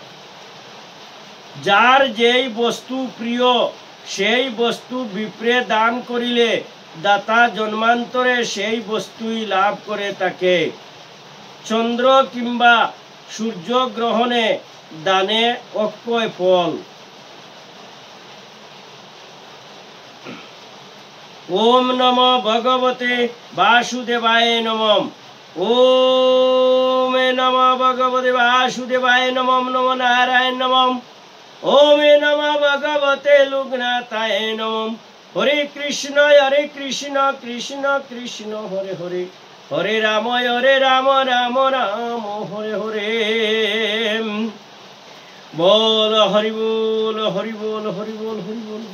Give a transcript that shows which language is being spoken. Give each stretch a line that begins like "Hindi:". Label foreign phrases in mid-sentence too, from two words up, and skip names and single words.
Bangla: যার যেই বস্তু প্রিয় সেই বস্তু বিপ্রে দান করিলে দাতা জন্মান্তরে সেই বস্তুই লাভ করে থাকে। চন্দ্র কিংবা সূর্য গ্রহণে দানে অক্ষয় ফল।
Sanskrit: ওম নমো ভগবতে বাসুদেবায় নমঃ। ওম নমো ভগবতে বাসুদেবায় নমঃ। নমো নারায়ণ নমঃ। ওম নমো ভগবতে লোকনাথায় নমঃ। হরে কৃষ্ণ কৃষ্ণ কৃষ্ণ হরে হরে, হরে রাম রাম রাম হরে হরে।
Bangla: বল হরি বল হরি বল হরি বল হরি বল।